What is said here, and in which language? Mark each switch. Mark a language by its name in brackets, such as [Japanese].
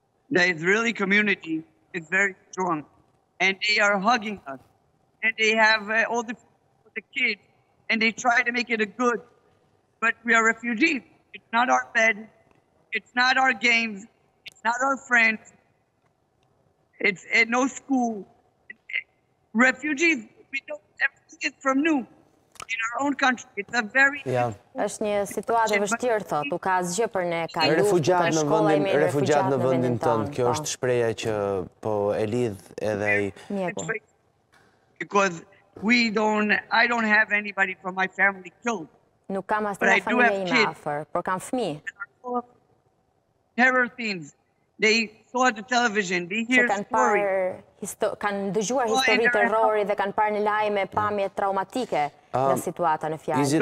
[English] The Israeli community is very strong, and they are hugging us, and they have all the kids, and they try to make it a good. But we are refugees. It's not our bed. It's not our games. It's not our friends. It's no school. Refugees, we don't, everything is from new. In our own country. It's a very... [Albanian] Është një situatë e vështirë, thotë, u ka asgjë për ne, ka luftë, ka shkolla ime, refugjat në vendin tonë. Kjo është shpreha që po e lidh edhe ai Mjeku. [English] Because I don't have anybody from my family killed. [Albanian] Nuk kam as një familje ime afër, por kam fëmijë. [English] Terror scenes. They saw the television, they hear stories. [Albanian] Kanë dëgjuar histori terrori dhe kanë parë në lajme pamje traumatike nga situata në fjalë.